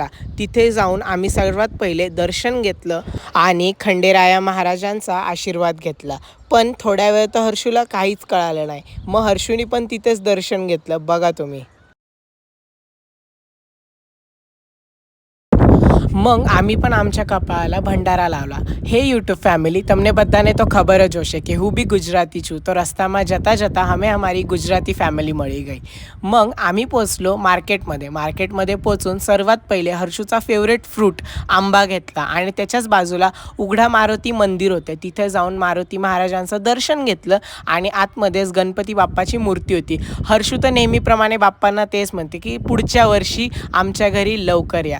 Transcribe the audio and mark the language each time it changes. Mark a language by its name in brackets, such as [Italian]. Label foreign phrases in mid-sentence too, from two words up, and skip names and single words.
[Marathi] तिथे जाऊन आम्ही सर्वात पहिले दर्शन घेतलं आणि खंडेराया महाराजांचा आशीर्वाद घेतला. पण थोड्या वेळ तर हर्षूला काहीच कळालं नाही. मग हर्षूनी पण तिथेच दर्शन घेतलं. बघा तुम्ही. मग आम्ही पण आमच्या कपाळाला भंडारा लावला. [Gujarati] હે [English] YouTube family, [Gujarati] તમને બધાને તો ખબર જ હશે કે હું બી ગુજરાતી છું. તો રસ્તામાં જતાં જતાં અમે અમારી ગુજરાતી ફેમિલી મળી ગઈ. [Marathi] मग आम्ही पोचलो मार्केटमध्ये पोचून सर्वात पहिले हर्षूचा [English] favourite fruit [Marathi] आंबा घेतला आणि त्याच्याच बाजूला उघडा मारुती मंदिर होते. तिथे जाऊन मारुती महाराजांचं दर्शन घेतलं आणि आतमध्येच गणपती बाप्पाची मूर्ती होती. हर्षू तर नेहमीप्रमाणे बाप्पांना तेच म्हणते की पुढच्या वर्षी आमच्या घरी लवकर या.